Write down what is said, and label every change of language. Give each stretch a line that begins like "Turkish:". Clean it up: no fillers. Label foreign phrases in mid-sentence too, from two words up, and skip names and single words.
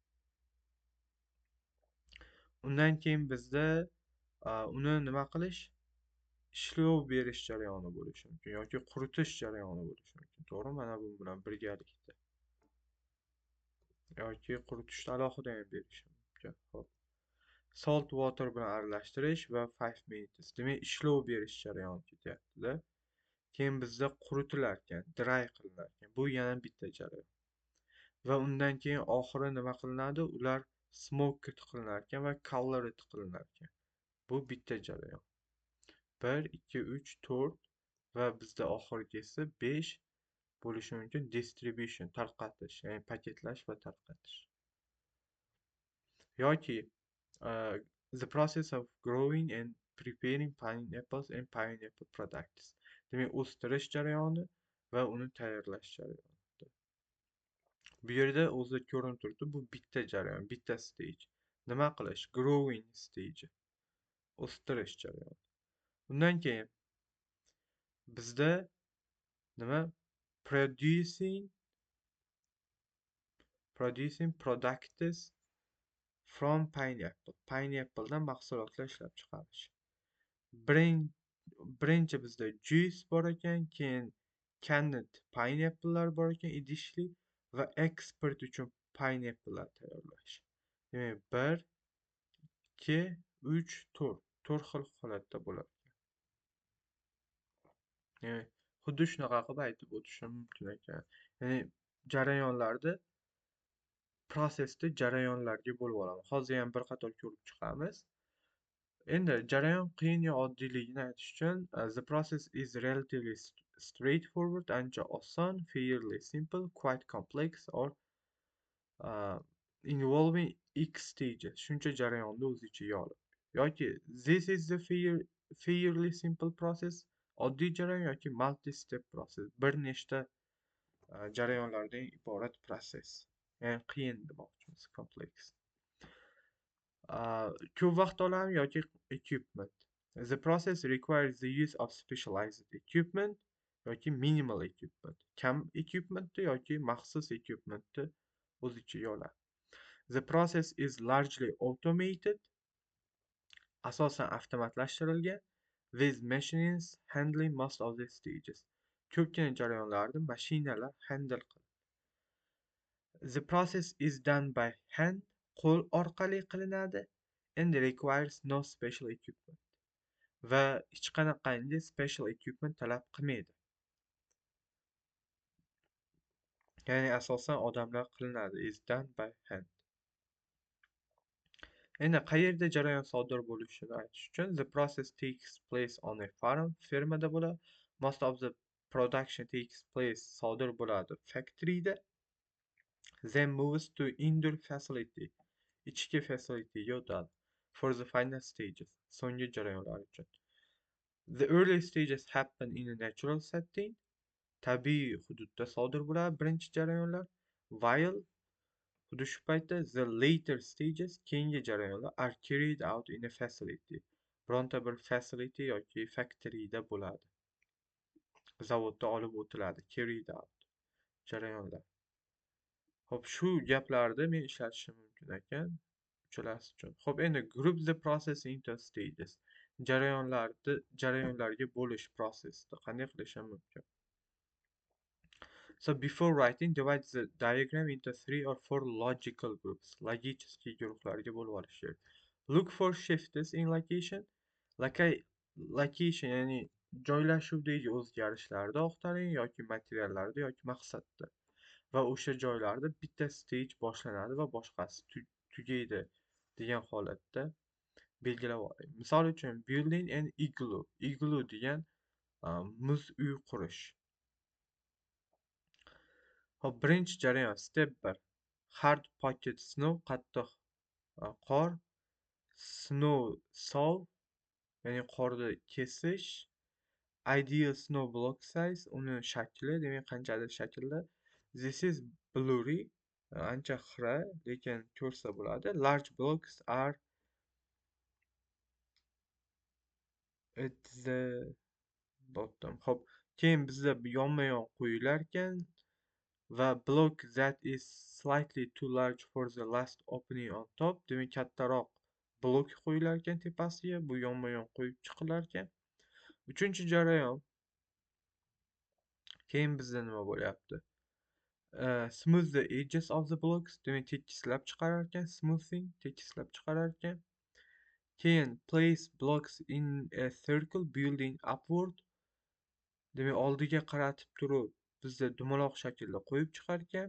Uzbek: Undan keyin bizda uni nima qilish? Ishlov berish jarayoni bo'lishi mumkin yoki quritish jarayoni bo'lishi mumkin. To'g'ri, mana bu bilan birgalikda. Yoki quritishni alohida ham berish mumkin. Xo'p.
English: Salt water
Uzbek: bilan aralashtirish va 5 minutes. Demak, ishlov berish jarayoni ketyapti-da. Keyin bizda quritilar ekan, dry qilinar ekan. Bu yana bitta jarayon. Va undan keyin oxiri nima qilinadi? Ular smoked qilinar ekan va colored qilinar ekan. Bu bitta jarayon. 1, 2, 3, 4 va bizda oxirgisi 5, bo'lishi mumkin. Distribution tarqatish, ya'ni paketlash va tarqatish.
English: Yoki the process of growing and preparing pineapples and pineapple products.
Uzbek: Demak, o'stirish jarayoni va uni tayyorlash jarayoni. Bu yerda o'zi ko'rinib turibdi, bu bitta jarayon, bitta stage. Nima qilish?
English: Growing stage.
Uzbek: O'stirish jarayoni. Undan keyin bizda nima?
English: Producing products from pineapple.
Uzbek: Pineapple'dan mahsulotlar ishlab chiqarish. Birinchi bizda juice bor ekan, keyin
English: canned pineapple'lar
Uzbek: bor ekan, idishli va eksport uchun pineapple'lar tayyorlash. Demak, 1, 2, 3, 4 xil holatda bo'ladi. Ya'ni xuddi shunaqa qilib aytib o'tishim mumkin ekan. Ya'ni jarayonlarda prosesni jarayonlarga bo'lib olaman. Hozir ham bir qator ko'rib chiqamiz. Endi jarayon qiyin yo oddiyligini aytish uchun
English: the process is relatively straightforward,
Uzbek: ancha oson,
English: fairly simple, quite complex or involving X stages.
Uzbek: Shuncha jarayonni o'z ichiga olib.
English: Yoki this is the fairly simple process,
Uzbek: oddiy jarayon yoki
English: multi-step process,
Uzbek: bir nechta jarayonlardan iborat proses. Ya'ni qiyin demoqchimiz, kompleks. Ko'p vaqt oladimi yoki equipment.
English: The process requires the use of specialized equipment yoki minimal equipment.
Uzbek: Kam equipmentni yoki maxsus equipmentni o'z ichiga oladi.
English: The process is largely automated.
Uzbek: Asosan avtomatlashtirilgan.
English: With machines handling most of the stages.
Uzbek: Ko'pgina jarayonlarni mashinalar handle qiladi.
English: The process is done by hand,
Uzbek: qo'l orqali qilinadi,
English: and requires no special equipment.
Uzbek: Va hech qanaqangi
English: special equipment
Uzbek: talab qilmaydi. Ya'ni asosan odamlar qilinadi.
English: Is done by hand.
Uzbek: Endi qayerda jarayon sodir bo'lishini aytish uchun
English: the process takes place on a farm,
Uzbek: fermada bo'ladi.
English: Most of the production takes place,
Uzbek: sodir bo'ladi factoryda.
English: Then moves to indoor facility,
Uzbek: ichki facilityga o'tadi.
English: For the final stages,
Uzbek: so'nggi jarayonlar uchun.
English: The early stages happen in a natural setting,
Uzbek: tabiiy hududda sodir bo'ladi birinchi jarayonlar.
English: While
Uzbek: xuddi shu paytda
English: the later stages,
Uzbek: keyingi jarayonlar
English: are carried out in a facility,
Uzbek: bironta bir facility yoki factoryda bo'ladi. Zavodda olib o'tiladi,
English: carried out jarayonlar.
Uzbek: Xo'p, shu gaplarni men ishlatishim mumkin ekan uchalasi uchun. Xo'p, endi
English: group the process into stages.
Uzbek: Jarayonlarga bo'lish prosesni qanday qilishim mumkin?
English: So before writing, divide the diagram into 3 or 4 logical groups.
Uzbek: Logicheskiy guruhlarga bo'lib olish kerak.
English: Look for shifts in location. Location,
Uzbek: ya'ni joylashuvdagi o'zgarishlarni oqtaring yoki materiallarda yoki maqsadda. Va o'sha joylarda bitta stage boshlanadi va boshqasi tugaydi degan holatda belgilab oling. Misol uchun
English: building an igloo.
Uzbek: Igloo degan muz uy qurish. Hop, birinchi jarayon step 1.
English: Hard pocket snow,
Uzbek: qattiq qor.
English: Snow solve,
Uzbek: ya'ni qorni kesish.
English: Ideal snow block size,
Uzbek: uni shakli, demak qanchadir shaklda.
English: This is blurry,
Uzbek: ancha xira, lekin ko'rsa bo'ladi.
English: Large blocks are at the bottom.
Uzbek: Hop, keyin bizda yonma-yon qo'yilar ekan va
English: block that is slightly too large for the last opening on top.
Uzbek: Demak, kattaroq blok qo'yilar ekan tepasiga, bu yonma-yon qo'yib chiqilar ekan. Uchinchi jarayon. Keyin bizda nima bo'lyapti?
English: Smooth the edges of the blocks,
Uzbek: demak tekislab chiqarar ekan, smoothing, tekislab chiqarar ekan.
English: Keyin place blocks in a circle building upward,
Uzbek: demak oldiga qaratib turib bizda dumaloq shaklda qo'yib chiqar ekan.